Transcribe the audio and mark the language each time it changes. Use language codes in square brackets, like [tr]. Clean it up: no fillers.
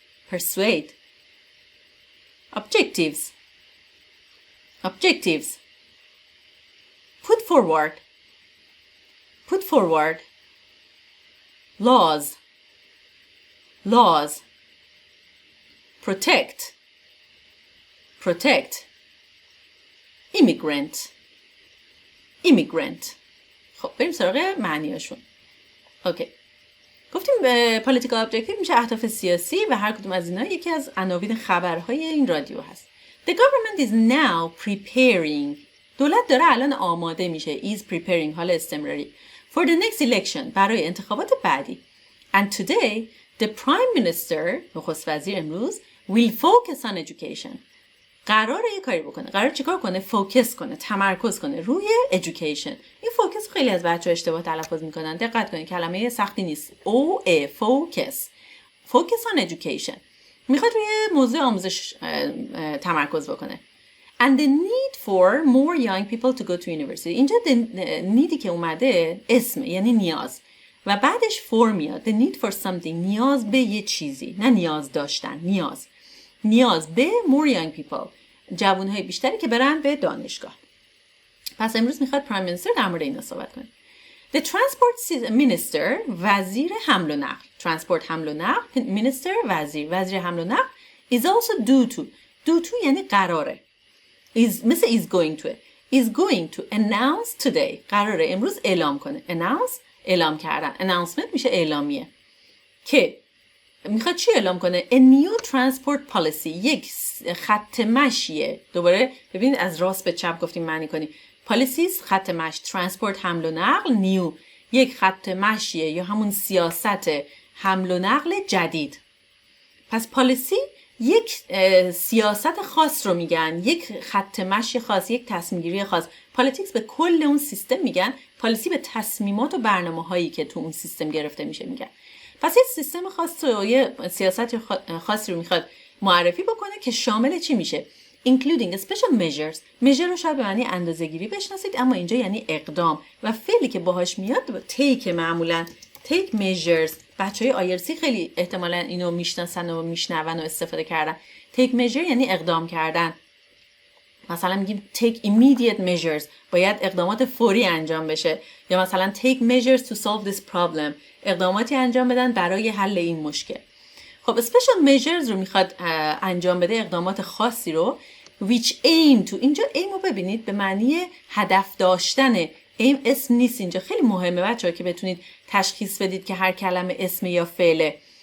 [en] persuade objectives put forward laws protect immigrant. [fa] خب بریم سراغ معنیاشون. اوکی. گفتیم political objective میشه اهداف سیاسی و هر کدوم از اینا یکی از عناوین خبرهای این رادیو هست. [en] The government is now preparing. [fa] دولت داره الان آماده میشه. is preparing حال استمراری. [en] For the next election [fa] برای انتخابات بعدی. [en] And today the prime minister [fa] نخست وزیر امروز [en] will focus on education. [fa] قراره یه کاری بکنه. قرار چیکار کنه؟ فوکس کنه، تمرکز کنه روی education. این فوکس خیلی از بچه‌ها اشتباه تلفظ میکنن. دقت کنید کلمه سختی نیست. O A focus. [en] Focus on education. [fa] میخواد روی موضوع آموزش تمرکز بکنه. [en] And the need for more young people to go to university. [fa] اینجا نیدی که اومده اسم یعنی نیاز و بعدش for میاد. [en] The need for something. [fa] نیاز به یه چیزی، نه نیاز داشتن. نیاز به more young people. جوانهای بیشتری که برن به دانشگاه. پس امروز میخواد پرایم مینیستر در مورد اینا صحبت کنه. [en] The transport minister [fa] وزیر حمل و نقل. transport حمل و نقل. minister وزیر حمل و نقل. [en] is also due to یعنی قراره. مثل is going to. is going to announce today. [fa] قراره امروز اعلام کنه. announce اعلام کردن. announcement میشه اعلامیه. که میخواد چی اعلام کنه؟ [en] a new transport policy. [fa] یک خط مشیه. دوباره ببینید از راست به چپ گفتیم معنی کنیم. policies خط مشی. transport حمل و نقل. new یک خط مشیه یا همون سیاست حمل و نقل جدید. پس پالیسی یک سیاست خاص رو میگن، یک خط مشی خاص، یک تصمیم گیری خاص. پالیتیکس به کل اون سیستم میگن، پالیسی به تصمیمات و برنامه‌هایی که تو اون سیستم گرفته میشه میگن. پس یک سیستم خاص و یه سیاست خاصی رو میخواد معرفی بکنه که شامل چی میشه؟ [en] including special measures. [fa] measure رو شاید به معنی اندازه‌گیری بشناسید، اما اینجا یعنی اقدام و فعلی که باهاش میاد take. [en] معمولا take measures. [fa] بچهای آیرسی خیلی احتمالاً اینو میشناسن و میشنون و استفاده کردن. take measure یعنی اقدام کردن. [en] مثلا میگیم take immediate measures. [fa] باید اقدامات فوری انجام بشه. [en] یا مثلا take measures to solve this problem. [fa] اقداماتی انجام بدن برای حل این مشکل. خب special measures رو میخواد انجام بده، اقدامات خاصی رو. [en] which aim to. [fa] اینجا aim رو ببینید به معنی هدف داشتن. aim اسم نیست اینجا. خیلی مهمه بچه‌ها که بتونید تشخیص بدید که هر کلمه اسم یا فعله.